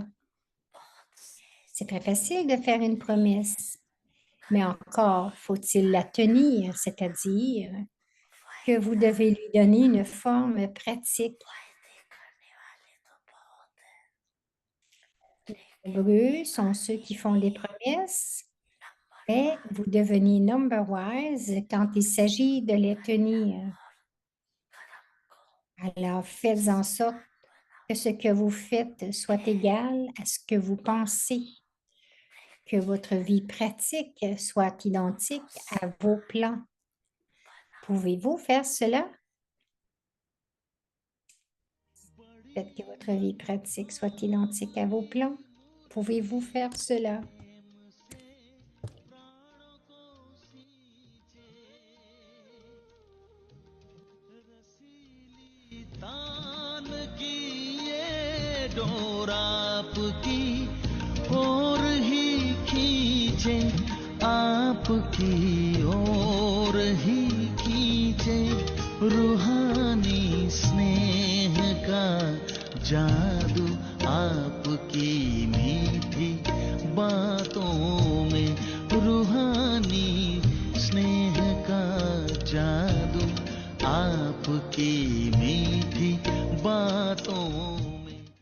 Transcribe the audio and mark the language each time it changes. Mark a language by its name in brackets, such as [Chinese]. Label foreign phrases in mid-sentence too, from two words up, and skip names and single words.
[French] C'est très facile de faire une promesse, mais encore faut-il la tenir, c'est-à-dire que vous devez lui donner une forme pratique. Nombreux sont ceux qui font des promesses, mais vous devenez [English] number wise [French] quand il s'agit de les tenir. Alors, faites en sorte que ce que vous faites soit égal à ce que vous pensez, que votre vie pratique soit identique à vos plans. Pouvez-vous faire cela? Faites que votre vie pratique soit identique à vos plans. Pouvez-vous faire cela? [Hindi] तान की ये डोर आपकी और ही खींचे, आपकी ओर ही खींचे, रूहानी स्नेह का जादू आपकी मीठी बातों में, रूहानी स्नेह का जादू आपकी मीठी बातों में.